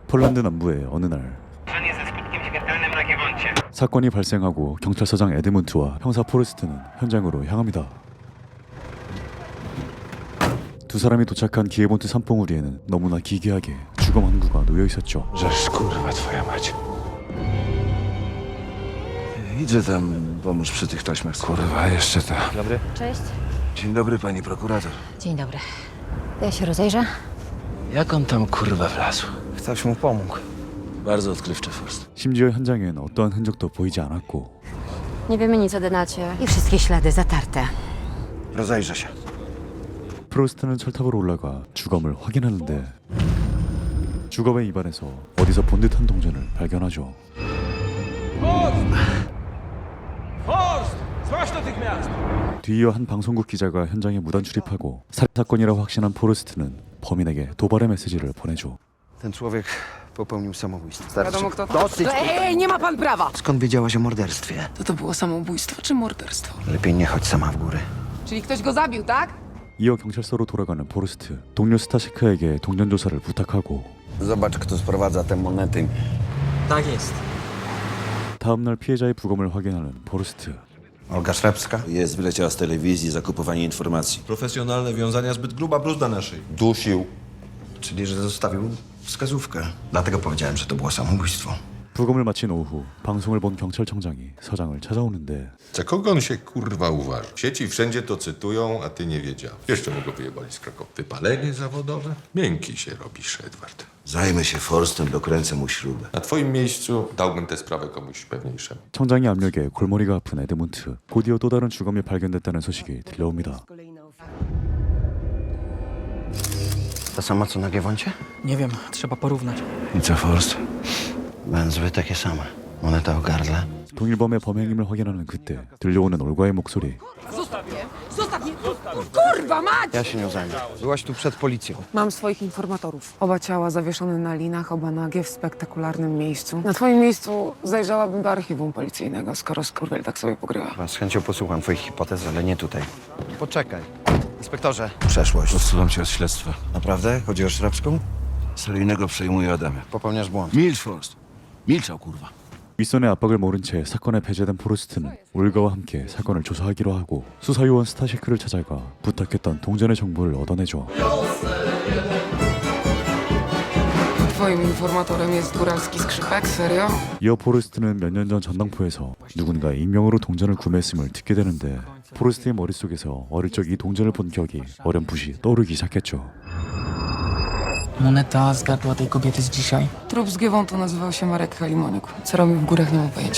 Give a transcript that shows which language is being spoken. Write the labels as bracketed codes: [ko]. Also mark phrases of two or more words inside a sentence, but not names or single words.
[ko] 폴란드 남부의 어느 날 사건이 발생하고 경찰서장 에드문트와 형사 포레스트는 현장으로 향합니다. 두 사람이 도착한 기에본트 산봉우리에는 너무나 기괴하게 주검 한 구가 놓여 있었죠. [pl] Żeż kurwa twoja mać. Idę tam pomóż przy tych taśmach. Kurwa, jeszcze to. Dobry. Cześć. Dzień dobry, pani prokurator. Dzień dobry. Ja się rozejrzę. Jak on tam kurwa wlazł? Ktoś mu pomógł. Bardzo odkrywczy Forst. [ko] 심지어 현장엔 어떠한 흔적도 보이지 않았고 [pl] Nie wiemy nic o Denacie. I wszystkie ślady zatarte. Rozejrzę się. [ko] 프로스트는 철탑으로 올라가 주검을 확인하는데 주검의 입안에서 어디서 본 듯한 동전을 발견하죠. 뒤이어 한 방송국 기자가 현장에 무단 출입하고 살인 사건이라고 확신한 포레스트는 범인에게 도발의 메시지를 보내죠. [pl] Ten człowiek popełnił samobójstwo. Starczy. Wiadomo kto to? Dosyć. Ej, nie ma pan prawa! Skąd wiedziałaś o morderstwie? To było samobójstwo czy morderstwo? Lepiej nie chodź sama w góry. Czyli ktoś go zabił, tak? [ko] 이어 경찰서로 돌아가는 포레스트, 동료 스타시크에게 동전 조사를 부탁하고 [pl] Zobacz, kto sprowadza te monety. Tak jest. [ko] 다음 날 피해자의 부검을 확인하는 포레스트. [pl] Olga Szrebska? Jest, wyleciała z telewizji, zakupowanie informacji. Profesjonalne wiązania, zbyt gruba bluzda na szyi. Dusił. Czyli, że zostawił wskazówkę. Dlatego powiedziałem, że to było samobójstwo. [ko] 부검을 마친 오후 방송을 본 경찰청장이 서장을 찾아오는데 [pl] Za kogo on się kurwa uważa? W sieci wszędzie to cytują, a ty nie wiedziałeś. Jeszcze mu go wyjebali z Krakowa. Wypalenie zawodowe? Miękki się robisz, Edward. Zajmę się Forstem, dokręcę mu śrubę. Na twoim miejscu dałbym tę sprawę komuś pewniejszemu. [ko] 청장의 압력에 골머리가 아픈 에드문트. 곧이어 또 다른 주검이 발견됐다는 소식이 들려옵니다. [pl] Ta sama co na Giewoncie? Nie wiem, trzeba porównać. I co, Forst? Węzły takie same. Moneta o gardle. [ko] 동일범의 범행임을 확인하는 그때 들려오는 올가의 목소리. [pl] Zostaw mnie! Kurwa, mać! Ja się nią zajmę. Byłaś tu przed policją. Mam swoich informatorów. Oba ciała zawieszone na linach, oba nagie w spektakularnym miejscu. Na twoim miejscu zajrzałabym do archiwum policyjnego, skoro skurwiel tak sobie pogrywa. Chyba z chęcią posłucham twoich hipotez, ale nie tutaj. Poczekaj. Inspektorze. Przeszłość. Odsuwam cię od śledztwa. Naprawdę? Chodzi o Szrebską? Seryjnego przejmuje Adamie. Popełniasz błąd. Milcz, Forst. Milczał, kurwa. [ko] 윗선의 압박을 모른 채 사건에 배제된 포레스트는 올가와 함께 사건을 조사하기로 하고 수사요원 스타시크를 찾아가 부탁했던 동전의 정보를 얻어내죠. [pl] Twoim informatorem jest góralski skrzypek? Serio? [ko] 이어 포레스트는 몇 년 전 전당포에서 누군가 익명으로 동전을 구매했음을 듣게 되는데 포레스트의 머릿속에서 어릴 적 이 동전을 본 기억이 어렴풋이 떠오르기 시작했죠. [pl] Moneta z gardła tej kobiety z dzisiaj. Trup z Giewontu nazywał się Marek Halimoniuk. Co robił w górach, nie mam pojęcia.